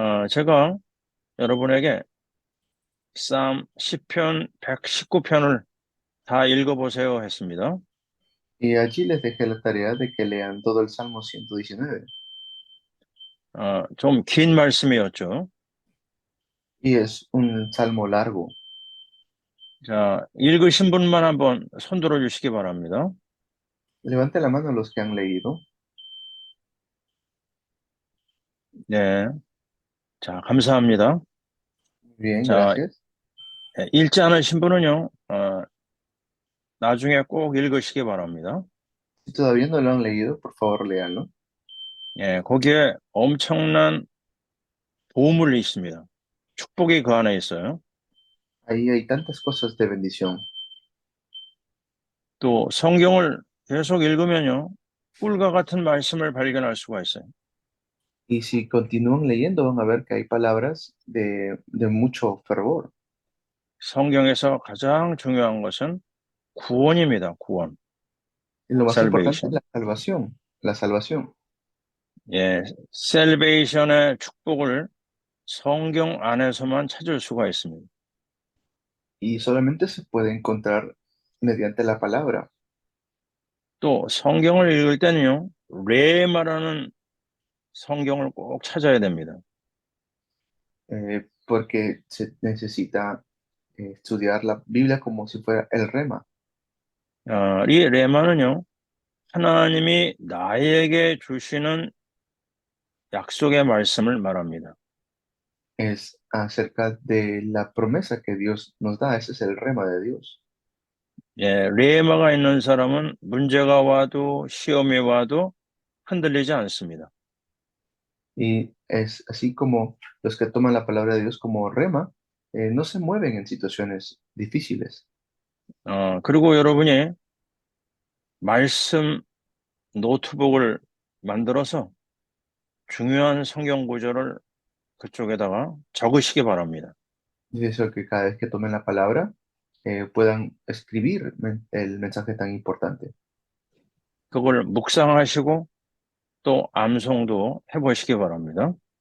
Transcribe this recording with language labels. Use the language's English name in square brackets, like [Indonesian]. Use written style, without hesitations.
[Korean] 제가 여러분에게 쌈 10편, 119편을 다 읽어보세요 했습니다. [Spanish] Y allí les dejé la tarea de que lean todo el Salmo 119. [Korean] 좀 긴 말씀이었죠. [Spanish] Y es un salmo largo. [Korean] 자, 읽으신 분만 한번 손 들어 주시기 바랍니다. [Spanish] Levante la mano los que han leído. [Korean] 네. 자, 감사합니다. [Spanish] Bien, [Korean] 자, [Spanish] gracias. [Korean] 읽지 않으신 분은요, 나중에 꼭 읽으시기 바랍니다. [Spanish] Si todavía no lo han leído, por favor, léanlo. [Korean] 예, 거기에 엄청난 보물이 있습니다. 축복이 그 안에 있어요. [Spanish] Ahí hay tantas cosas de bendición. [Korean] 또 성경을 계속 읽으면요, 꿀과 같은 말씀을 발견할 수가 있어요. [Spanish] Y si continúan leyendo, van a ver que hay palabras de mucho fervor. [Korean] 성경에서 가장 중요한 것은 구원입니다. 구원, [Spanish] Y lo más importante es [English] salvation. [Spanish] la salvación, la salvación. [Korean] 예, salvation의 축복을 성경 안에서만 찾을 수가 있습니다. [Spanish] Y solamente se puede encontrar mediante la palabra. [Korean] 또 성경을 읽을 때는요, 레마라는 성경을 꼭 찾아야 됩니다. [Spanish] Porque se necesita estudiar la Biblia como si fuera el rema. [Korean] 이 레마는요, 하나님이 나에게 주시는 약속의 말씀을 말합니다. [Spanish] Es acerca de la promesa que Dios nos da. Ese es el rema de Dios. [Korean] 예, 레마가 있는 사람은 문제가 와도 시험이 와도 흔들리지 않습니다. [Spanish] Y es así como los que toman la palabra de Dios como rema, no se mueven en situaciones difíciles. [Korean] 그리고 여러분이 말씀 노트북을 만들어서 중요한 성경 구절을 그쪽에다가 적으시기 바랍니다. [Spanish] Y eso que cada vez que tomen la palabra puedan escribir el mensaje tan importante [Korean] 그걸 묵상하시고 또 암송도 해보시기 바랍니다.